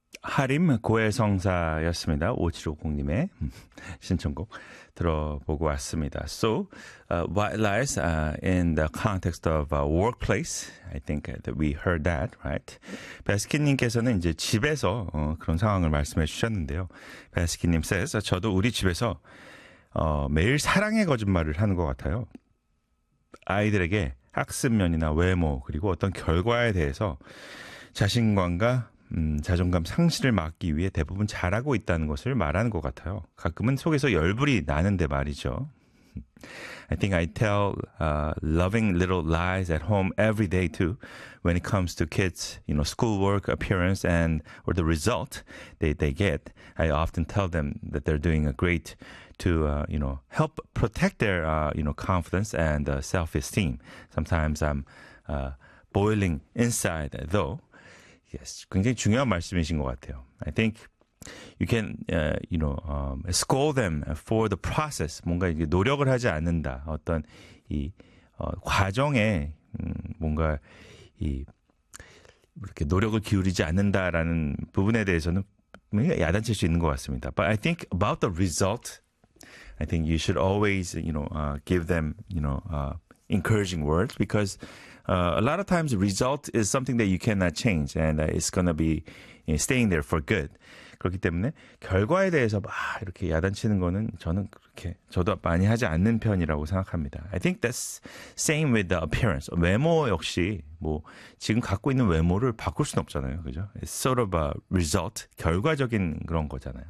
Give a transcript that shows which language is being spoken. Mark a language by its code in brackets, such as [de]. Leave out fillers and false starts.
[ko] 하림 고해성사였습니다. 5750님의 신청곡 들어보고 왔습니다. [en] So, what lies in the context of workplace? I think that we heard that, right? [ko] 베스킨님께서는 이제 집에서 그런 상황을 말씀해 주셨는데요. 베스킨님 says, 저도 우리 집에서 매일 사랑의 거짓말을 하는 것 같아요. 아이들에게 학습면이나 외모 그리고 어떤 결과에 대해서 자신감과 자존감 상실을 막기 위해 대부분 잘하고 있다는 것을 말하는 것 같아요. 가끔은 속에서 열불이 나는데 말이죠. [en] I think I tell loving little lies at home every day too. When it comes to kids, you know, schoolwork, appearance, and or the result they get, I often tell them that they're doing a great to you know help protect their you know confidence and self-esteem. Sometimes I'm boiling inside though. [ko] Yes, 굉장히 중요한 말씀이신 것 같아요. [en] I think you can, you know, scold them for the process. [ko] 뭔가 이게 노력을 하지 않는다. 어떤 이 과정에 뭔가 이 이렇게 노력을 기울이지 않는다라는 부분에 대해서는 야단칠 수 있는 것 같습니다. [en] But I think about the result, I think you should always, you know, give them, you know, encouraging words because. A lot of times, result is something that you cannot change, and it's gonna be staying there for good. [ko] 그렇기 때문에 결과에 대해서 막 이렇게 야단치는 거는 저는 그렇게 저도 많이 하지 않는 편이라고 생각합니다. [en] I think that's same with the appearance. [ko] 외모 역시 뭐 지금 갖고 있는 외모를 바꿀 수는 없잖아요, 그죠? [en] It's sort of a result, [ko] 결과적인 그런 거잖아요.